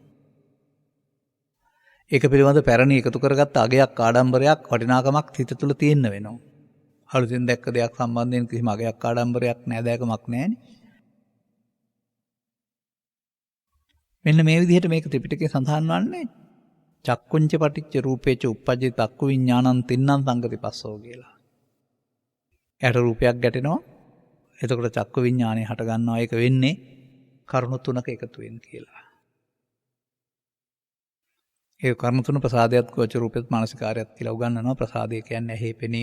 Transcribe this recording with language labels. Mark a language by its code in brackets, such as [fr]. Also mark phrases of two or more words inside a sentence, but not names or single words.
[si] ඒක පිළිබඳ පැරණි එකතු කරගත්ත අගයක් ආඩම්බරයක් වටිනාකමක් හිත තුළ තියෙන්න වෙනවා. අලුතින් දැක්ක දෙයක් සම්බන්ධයෙන් කිසිම අගයක් ආඩම්බරයක් නෑදෑකමක් නැහැනේ. මෙන්න මේ විදිහට මේක ත්‍රිපිටකයේ සඳහන් වන්නේ [pi] චක්කුංච පටිච්ච රූපේච උප්පජ්ජති තක්කු විඥානං තින්නම් සංගති පස්සෝ [si] කියලා. යට රූපයක් ගැටෙනවා. එතකොට චක්කු විඥානය හට ගන්නවා. ඒක වෙන්නේ කරුණු තුනක එකතුවෙන් කියලා. ඒ කරුණු තුන ප්‍රසාදයක් ගෝචර රූපෙත් මානසිකාරයත් කියලා උගන්වනවා. ප්‍රසාදය කියන්නේ ඇහි පෙනීම.